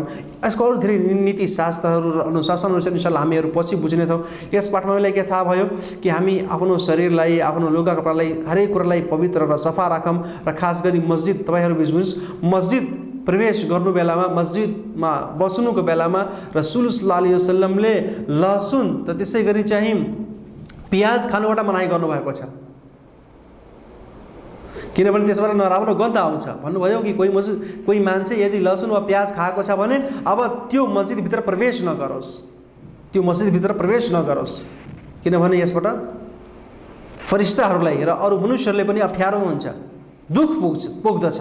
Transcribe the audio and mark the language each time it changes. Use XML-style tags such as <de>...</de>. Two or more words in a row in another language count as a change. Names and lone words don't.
<ne>यसको अरू धेरै नीति शास्त्रहरू र अनुशासनहरू छ,</ne> <ar>إن شاء الله</ar> <ne>हामीहरू पछि बुझ्नेछौँ। यस पाठमा हामीलाई के थाहा भयो कि हामी आफ्नो शरीरलाई, आफ्नो लुगा कपडालाई, हरेक कुरालाई पवित्र र सफा राखौँ। र खास गरी मस्जिद, तपाईँहरू बुझ्नुहोस्, मस्जिद प्रवेश गर्नु बेलामा, मस्जिदमा बस्नुको बेलामा रसूल</ne> <ar>صلى الله عليه وسلم</ar> <ne>लहसुन त त्यसै गरी चाहिँ प्याज खानुबाट मनाही गर्नुभएको छ, किनभने त्यसबाट नराम्रो गन्ध आउँछ। भन्नुभयो कि कोही मान्छे यदि लहसुन वा प्याज खाएको छ भने अब त्यो मस्जिदभित्र प्रवेश नगरोस्, त्यो मस्जिदभित्र प्रवेश नगरोस्, किनभने यसबाट फरिस्ताहरूलाई र अरू मनुष्यहरूले पनि अप्ठ्यारो हुन्छ, दुःख पुग्दछ।</ne>